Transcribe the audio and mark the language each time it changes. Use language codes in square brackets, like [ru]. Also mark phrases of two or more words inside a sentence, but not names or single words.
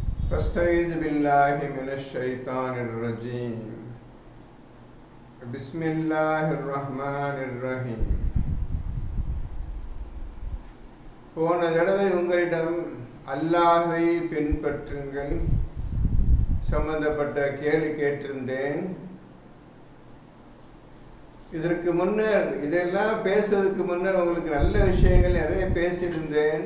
[ar] أستعيذ بالله من الشيطان الرجيم. بسم الله الرحمن الرحيم. [ta] போன தடவை உங்களிடம் அல்லாஹ்வை பின்பற்றுங்கள் சம்பந்தப்பட்ட கேள்வி கேட்டிருந்தேன். இதற்கு முன்னர் இதெல்லாம் பேசுவதற்கு முன்னர் உங்களுக்கு நல்ல விஷயங்கள் நிறைய பேசியிருந்தேன்.